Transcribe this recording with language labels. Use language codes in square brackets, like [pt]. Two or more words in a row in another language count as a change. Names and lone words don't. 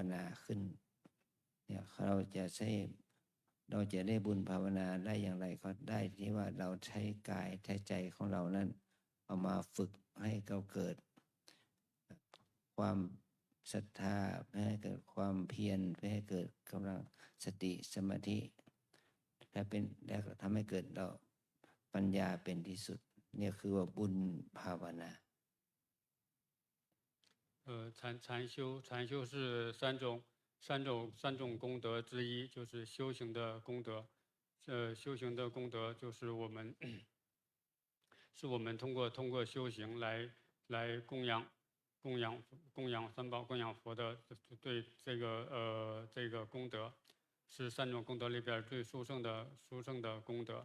[th] นาขึ้นเนี่ยเราจะได้บุญภาวนาได้อย่างไรก็ได้ที่ว่าเราใช้กายใช้ใจของเรานั้นเอามาฝึกให้เราเกิดความศรัทธาเพื่อให้เกิดความเพียรเพื่อให้เกิดกำลังสติสมาธิแล้วทำให้เกิดเราปัญญาเป็นที่สุดเนี่ยคือว่าบุญภาวนา [zh] 禅修是三种功德之一，就是修行的功德。修行的功德就是我们通过修行来供养三宝、供养佛的对这个功德，是3种功德里边最殊胜的功德。